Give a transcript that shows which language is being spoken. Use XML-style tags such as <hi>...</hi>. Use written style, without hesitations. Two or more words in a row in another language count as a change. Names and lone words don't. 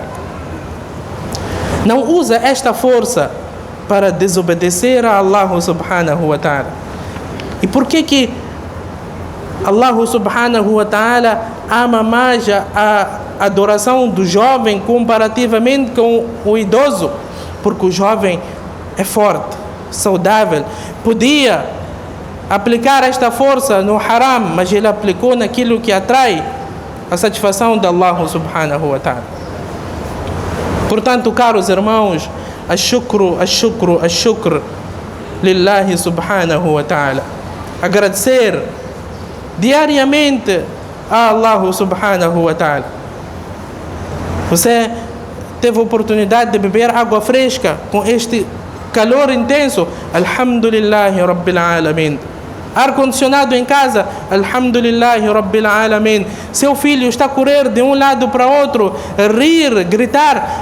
<pt>Não usa esta força para desobedecer a</pt> <ar>الله سبحانه وتعالى.</ar> <pt>E por que</pt> <ar>الله سبحانه وتعالى</ar> <pt>ama mais a adoração do jovem comparativamente com o idoso? Porque o jovem é forte, saudável, podia aplicar esta força no haram, mas ele aplicou naquilo que atrai a satisfação de</pt> <ar>الله سبحانه وتعالى.</ar> <pt>Portanto, caros irmãos,</pt> <ar>أشكر لله سبحانه وتعالى.</ar> <pt>Agradecer diariamente a</pt> <ar>الله سبحانه وتعالى.</ar> <pt>Você teve a oportunidade de beber água fresca com este calor intenso?</pt> <ar>الحمد لله رب العالمين.</ar> <pt>Ar-condicionado em casa?</pt> <ar>الحمد لله رب العالمين.</ar> <pt>Seu filho está a correr de um lado para outro, rir, gritar?</pt>